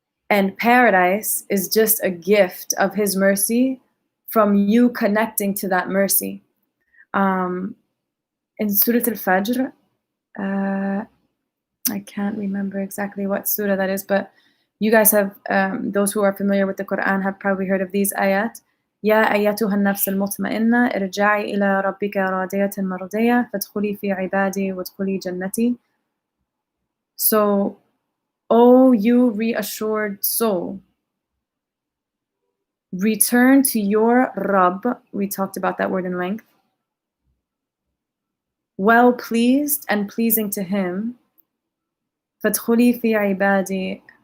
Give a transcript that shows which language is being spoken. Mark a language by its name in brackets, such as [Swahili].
[English] And paradise is just a gift of his mercy from you connecting to that mercy. In Surat Al Fajr, I can't remember exactly what surah that is, but you guys have, those who are familiar with the Quran have probably heard of these ayat. [Arabic] يا أيتها النفس المطمئنة ارجعي إلى ربك راضية مرضية فادخلي في عبادي وادخلي جنتي. [English] So, O you reassured soul, return to your Rabb. We talked about that word in length. Well pleased and pleasing to him. [Arabic] فادخلي في عبادي.